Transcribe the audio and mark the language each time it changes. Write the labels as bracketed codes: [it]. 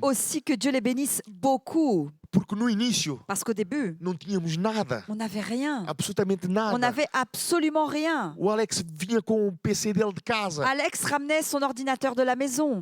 [fr] aussi que Dieu les bénisse beaucoup. [pt] Porque no início [fr] Parce qu'au début, [pt] não tínhamos nada. [fr] on n'avait rien. [pt] Absolutamente [fr] On [pt] nada. [fr] n'avait absolument rien. [pt] O Alex vinha com o PC dele de casa. [fr] Alex ramenait son ordinateur de la maison.